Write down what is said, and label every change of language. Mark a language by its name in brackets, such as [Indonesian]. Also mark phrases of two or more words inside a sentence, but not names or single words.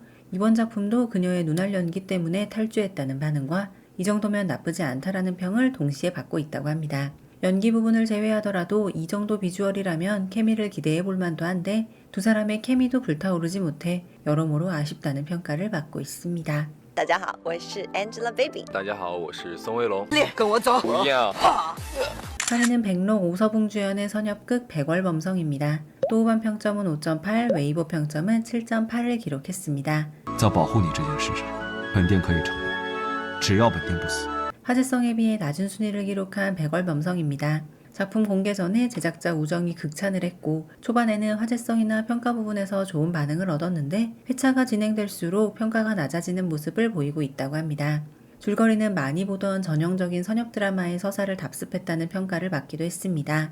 [Korean] 이번 작품도 그녀의 눈알 연기 때문에 탈주했다는 반응과 이 정도면 나쁘지 않다라는 평을 동시에 받고 있다고 합니다. 연기 부분을 제외하더라도 이 정도 비주얼이라면 케미를 기대해 볼 만도 한데 두 사람의 케미도 불타오르지 못해 여러모로 아쉽다는 평가를 받고 있습니다. [Chinese] 大家好，我是 Angelababy。大家好，我是宋威龙。跟我走。不要。 [Korean] 8위는 백록 오서붕 주연의 선협극 백월범성입니다. 또 후반 평점은 5.8, 웨이보 평점은 7.8을 기록했습니다. [Chinese] 在保护你这件事上，本店可以成功，只要本店不死。 [Korean] 화제성에 비해 낮은 순위를 기록한 백월범성입니다. 작품 공개 전에 제작자 우정이 극찬을 했고 초반에는 화제성이나 평가 부분에서 좋은 반응을 얻었는데 회차가 진행될수록 평가가 낮아지는 모습을 보이고 있다고 합니다. 줄거리는 많이 보던 전형적인 선협 드라마의 서사를 답습했다는 평가를 받기도 했습니다.